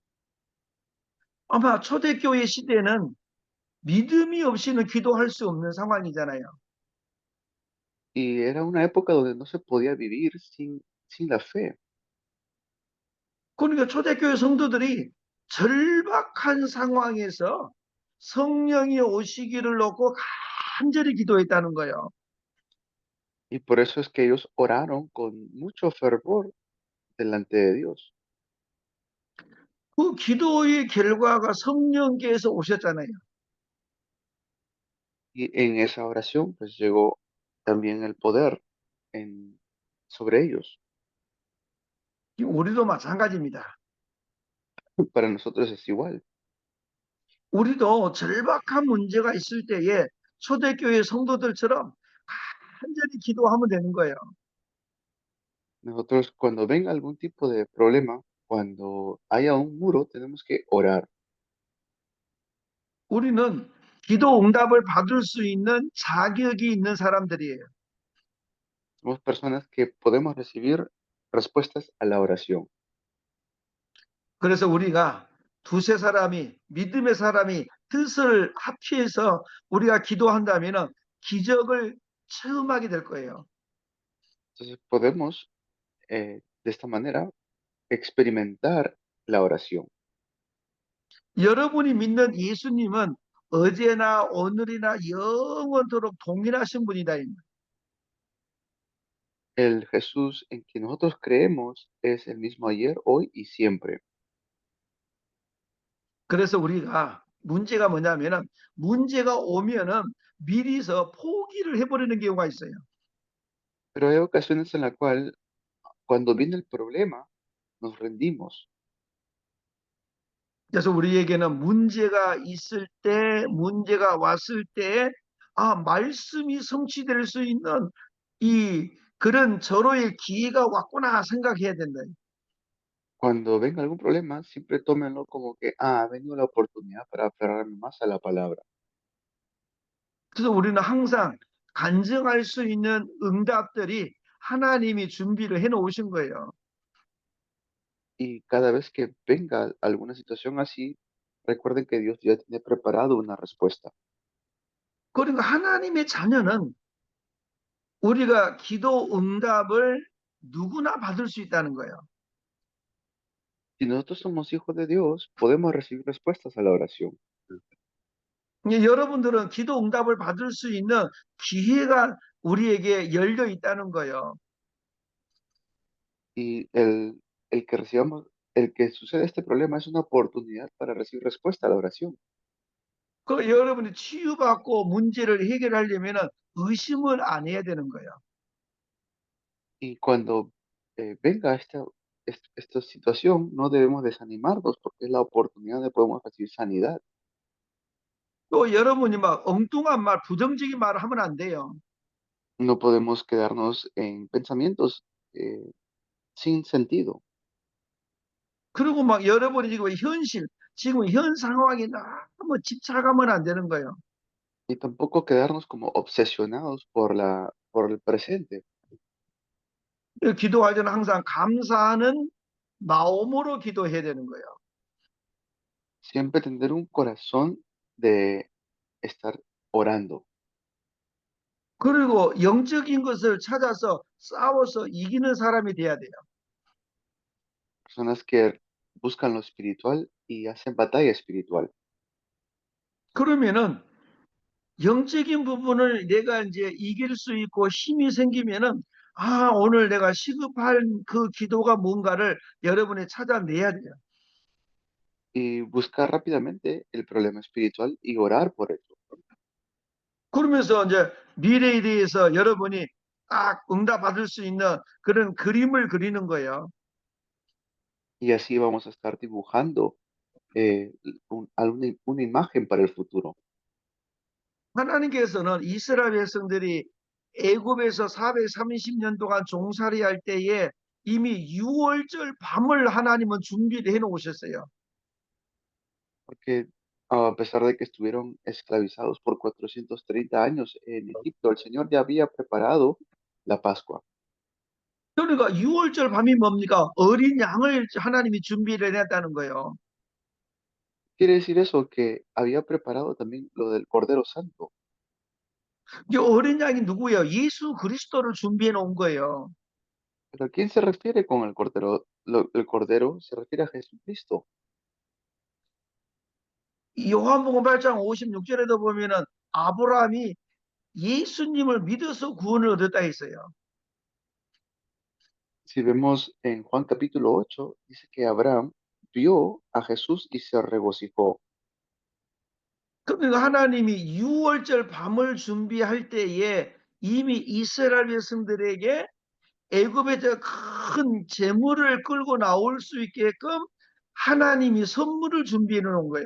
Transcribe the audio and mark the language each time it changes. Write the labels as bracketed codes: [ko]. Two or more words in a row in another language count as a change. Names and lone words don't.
[ko] 아마 초대교회 시대는 믿음이 없이는 기도할 수 없는 상황이잖아요. [es] Y era una época donde no se podía vivir sin la fe. [ko] 그러니까 초대교회 성도들이 절박한 상황에서 성령이 오시기를 놓고 간절히 기도했다는 거예요. [es] Y por eso es que ellos oraron con mucho fervor delante de Dios. [ko] 그 기도의 결과가 성령께서 오셨잖아요. [es] Y en esa oración pues llegó también el poder sobre ellos. [ko] 우리도 마찬가지입니다. [es] Para nosotros es igual. [ko] 우리도 절박한 문제가 있을 때에 초대교회 성도들처럼 간절히 기도하면 되는 거예요. [es] Nosotros cuando venga algún tipo de problema, cuando haya un muro, tenemos que orar. [ko] 우리는 기도 응답을 받을 수 있는 자격이 있는 사람들이에요. [es] Somos personas que podemos recibir respuestas a la oración. [ko] 그래서 우리가 두세 사람이 믿음의 사람이 뜻을 합치해서 우리가 기도한다면 기적을 체험하게 될 거예요. [es] Entonces podemos de esta manera experimentar la oración. [ko] 여러분이 믿는 예수님은 어제나 오늘이나 영원토록 동일하신 분이다. [es] El Jesús en quien nosotros creemos es el mismo ayer, hoy y siempre. [ko] 그래서 우리가 문제가 뭐냐면은 문제가 오면은 미리서 포기를 해버리는 경우가 있어요. [es] Pero hay ocasiones en la cual cuando viene el problema nos rendimos. [ko] 그래서 우리에게는 문제가 있을 때, 문제가 왔을 때, 아, 말씀이 성취될 수 있는 이 그런 절호의 기회가 왔구나 생각해야 된다. [es] Cuando venga algún problema, siempre tómenlo como que, ha venido la oportunidad para aferrarme más a la palabra. [ko] 그래서 우리는 항상 간증할 수 있는 응답들이 하나님이 준비를 해 놓으신 거예요. [es] Y cada vez que venga alguna situación así, recuerden que Dios ya tiene preparado una respuesta. [ko] 그러니까 하나님의 자녀는 우리가 기도 응답을 누구나 받을 수 있다는 거예요. [es] Si nosotros somos hijos de Dios, podemos recibir respuestas a la oración. [ko] 여러분들은 기도 응답을 받을 수 있는 기회가 우리에게 열려 있다는 거예요. [es] Y el que recibamos, el que sucede este problema es una oportunidad para recibir respuesta a la oración. [ko] 그 여러분이 치유받고 문제를 해결하려면 의심을 안 해야 되는 거예요. [es] Y cuando venga esta situación, no debemos desanimarnos porque es la oportunidad de podemos recibir sanidad. [ko] 또 여러분이 막 엉뚱한 말, 부정적인 말을 하면 안 돼요. [es] No podemos quedarnos en pensamientos sin sentido [ko] 그리고 막 여러분이 지금 지금 현 상황에 너무 집착하면 안 되는 거예요. [es] y tampoco quedarnos como obsesionados por el presente. [ko] 기도할 때는 항상 감사하는 마음으로 기도해야 되는 거예요. [es] Siempre tener un corazón de estar orando. [ko] 그리고 영적인 것을 찾아서 싸워서 이기는 사람이 돼야 돼요. [es] Personas que buscan lo espiritual y hacen batalla espiritual. [ko] 그러면은 영적인 부분을 내가 이제 이길 수 있고 힘이 생기면은 아, 오늘 내가 시급한 그 기도가 뭔가를 여러분이 찾아내야 돼요. [es] Y buscar rápidamente el problema espiritual y orar por ello. [ko] 그러면서 이제 미래에 대해서 여러분이 딱 응답받을 수 있는 그런 그림을 그리는 거예요. [es] Y así vamos a estar dibujando una imagen para el futuro. [ko] 하나님께서는 이스라엘 백성들이 애굽에서 430년 동안 종살이할 때에 이미 6월절 밤을 하나님은 준비를 해 놓으셨어요. [es] Porque a pesar de que estuvieron esclavizados por 430 años en Egipto, el Señor ya había preparado la Pascua. [ko] 그러니까 6월절 밤이 뭡니까? 어린 양을 하나님이 준비를 해놨다는 거예요. [es] Quiere decir eso, que había preparado también lo del Cordero Santo. [ko] 이 어린 양이 누구예요? 예수 그리스도를 준비해 놓은 거예요. [es] ¿Pero a quién se refiere con el Cordero? El Cordero se refiere a Jesucristo. [ko] 요한복음 8장 56절에도 보면은 아브라함이 예수님을 믿어서 구원을 얻었다 했어요. [es] Si vemos en Juan capítulo 8, dice que Abraham vio a Jesús y se regocijó. [ko] 그러니까 하나님이 6월절 밤을 준비할 때에 이미 이스라엘 백성들에게 애굽에서 큰 재물을 끌고 나올 수 있게끔 하나님이 선물을 준비해 놓은 거예요.